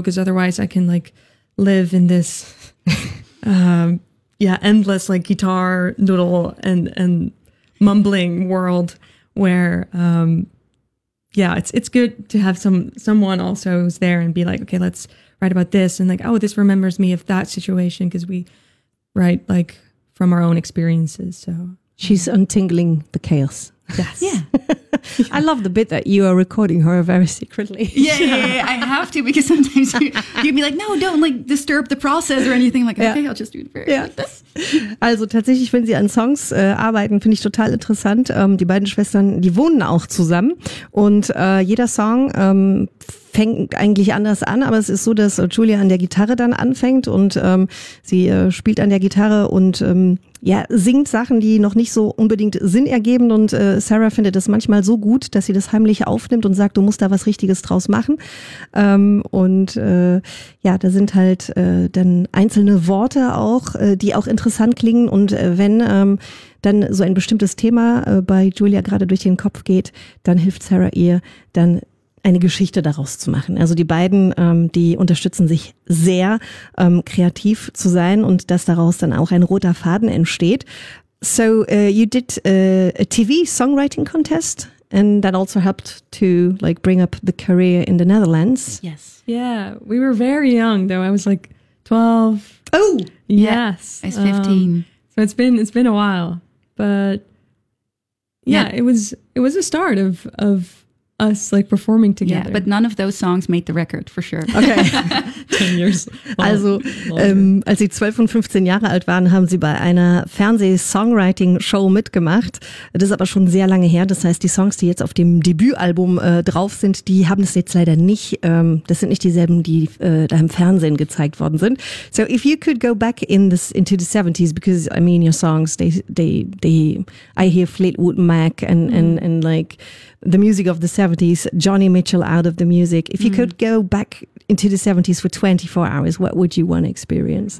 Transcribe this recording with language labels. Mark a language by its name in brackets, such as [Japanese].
[English] Because otherwise I can like live in this endless like guitar noodle and mumbling world where it's good to have someone also who's there and be like, okay, let's write about this, and like, oh, this remembers me of that situation, because we write like from our own experiences. So she's untangling the chaos. Yes. Yeah. I love the bit that you are recording her very secretly. Yeah. I have to, because sometimes you'd be like, no, don't like disturb the process or anything. I'm like, okay, I'll just do it very like this. [German] Also tatsächlich, wenn sie an Songs arbeiten, finde ich total interessant. Die beiden Schwestern, die wohnen auch zusammen. Und jeder Song fängt eigentlich anders an, aber es ist so, dass Julia an der Gitarre dann anfängt und sie spielt an der Gitarre und singt Sachen, die noch nicht so unbedingt Sinn ergeben, und Sarah findet es manchmal so gut, dass sie das heimlich aufnimmt und sagt, du musst da was Richtiges draus machen. Da sind halt dann einzelne Worte auch, die auch interessant klingen, und wenn dann so ein bestimmtes Thema bei Julia gerade durch den Kopf geht, dann hilft Sarah ihr, dann eine Geschichte daraus zu machen. Also die beiden, die unterstützen sich sehr, kreativ zu sein, und dass daraus dann auch ein roter Faden entsteht. [English] So you did a TV songwriting contest, and that also helped to like bring up the career in the Netherlands. Yes. Yeah, we were very young though. I was like 12. Oh! Yes. I was 15. So it's been a while, but it was a start of us like performing together. Yeah, but none of those songs made the record, for sure. Okay. 10 years. [German] Also, als sie 12 und 15 Jahre alt waren, haben sie bei einer Fernseh-Songwriting-Show mitgemacht. Das ist aber schon sehr lange her. Das heißt, die Songs, die jetzt auf dem Debütalbum drauf sind, die haben es jetzt leider nicht. Das sind nicht dieselben, die da im Fernsehen gezeigt worden sind. [English] So, if you could go back into the 70s, because I mean, your songs, I hear Fleetwood Mac and like the music of the 70s, Johnny Mitchell out of the music. If you could go back into the 70s for 24 hours, what would you want to experience?